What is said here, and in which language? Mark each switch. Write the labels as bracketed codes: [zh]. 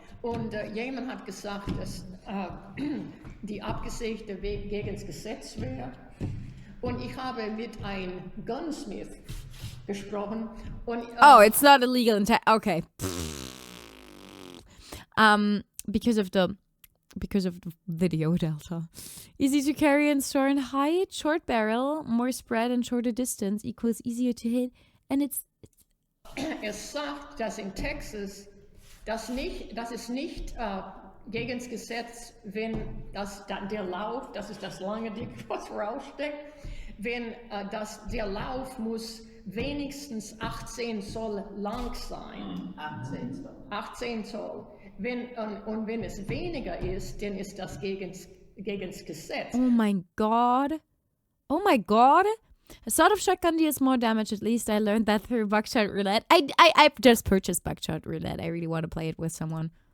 [de] Und jemand hat gesagt, dass die abgesägte Weg gegen das Gesetz wäre. Und ich habe mit einem Gunsmith gesprochen. Und, [en] oh, it's not illegal in okay. Because of the video delta. Easy to carry and store in height, short barrel, more spread and shorter distance equals easier to hit. And it's [de] sagt, dass in Texas das ist nicht gegen das Gesetz, wenn der Lauf, das ist das lange Ding, was raussteckt, wenn der Lauf muss wenigstens 18 Zoll lang sein. 18 Zoll. 18 Zoll. Und wenn es weniger ist, dann ist das gegens Gesetz. [en] Oh my god. Oh my god. A sawed-off shotgun deals more damage. At least I learned that through Buckshot Roulette. I just purchased Buckshot Roulette. I really want to play it with someone.